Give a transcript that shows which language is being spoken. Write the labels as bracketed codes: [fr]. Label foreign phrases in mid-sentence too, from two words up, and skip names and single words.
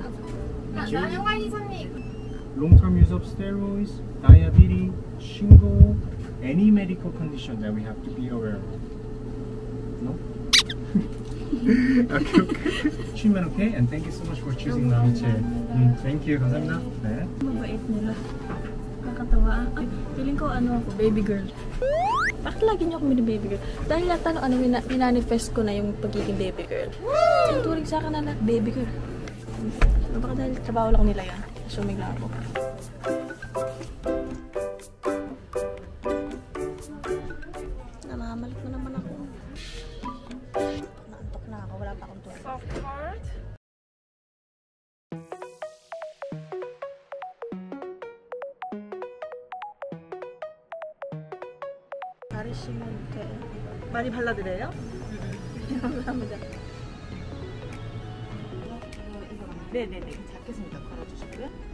[en] Long-term use of steroids, diabetes, shingle, any medical condition that we have to be aware of. No? Okay. Treatment okay? And thank you so much for choosing Namiche. Thank you. [ko] 감사합니다. 네. [tl] Mabait nila. Nakakatawa. Ay, feeling ko ano ako, [en] baby girl. [tl] Bakit lagi niyo ako mini- [en] baby girl? [tl] Dahil lahat pinanifest ko na yung pagiging [en] baby girl. [tl] Ang turing sa akin na lahat, [en] baby girl. [tl] Baka dahil trabaho lang nila yan. Assuming lang ako. Namamalik mo naman ako. Naantok na ako, wala pa akong tulog. [en] Of course. [ko] 많이 발라드려요? 감사합니다. 네네네, 잡겠습니다. 걸어주시고요.